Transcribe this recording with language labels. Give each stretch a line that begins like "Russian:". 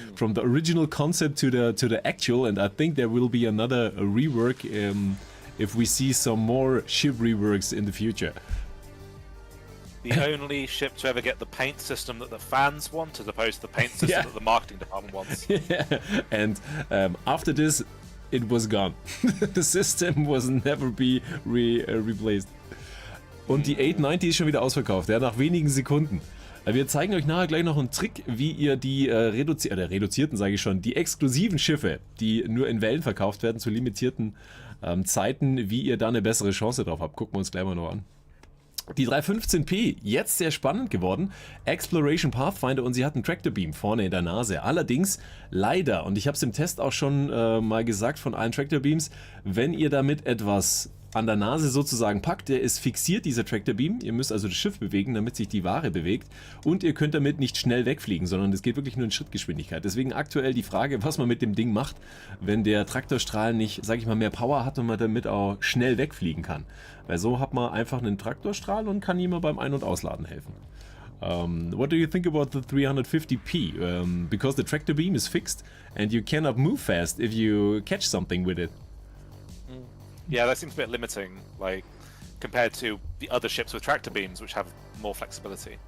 English: From the original concept to the actual, and I think there will be another rework if we see some more ship reworks in the future. The only ship to ever get the paint system that the fans want, as opposed to the paint system Yeah. that the marketing department wants. And after this, it was gone. The system was never be replaced.
German: Und die 890 ist schon wieder ausverkauft, ja, nach wenigen Sekunden. Wir zeigen euch nachher gleich noch einen Trick, wie ihr die reduzierten, sage ich schon, die exklusiven Schiffe, die nur in Wellen verkauft werden, zu limitierten Zeiten, wie ihr da eine bessere Chance drauf habt. Gucken wir uns gleich mal noch an. Die 315P, jetzt sehr spannend geworden. Exploration Pathfinder und sie hat einen Tractor Beam vorne in der Nase. Allerdings leider, und ich habe es im Test auch schon mal gesagt von allen Tractor Beams, wenn ihr damit etwas an der Nase sozusagen packt, der ist fixiert, dieser Tractor Beam. Ihr müsst also das Schiff bewegen, damit sich die Ware bewegt. Und ihr könnt damit nicht schnell wegfliegen, sondern es geht wirklich nur in Schrittgeschwindigkeit. Deswegen aktuell die Frage, was man mit dem Ding macht, wenn der Traktorstrahl nicht, sage ich mal, mehr Power hat und man damit auch schnell wegfliegen kann. Weil so hat man einfach einen Traktorstrahl und kann ihm beim Ein- und Ausladen helfen.
English: What do you think about the 350p? Because the tractor beam is fixed and you cannot move fast if you catch something with it. Yeah, that seems a bit limiting, like compared to the other ships with tractor beams, which have more flexibility.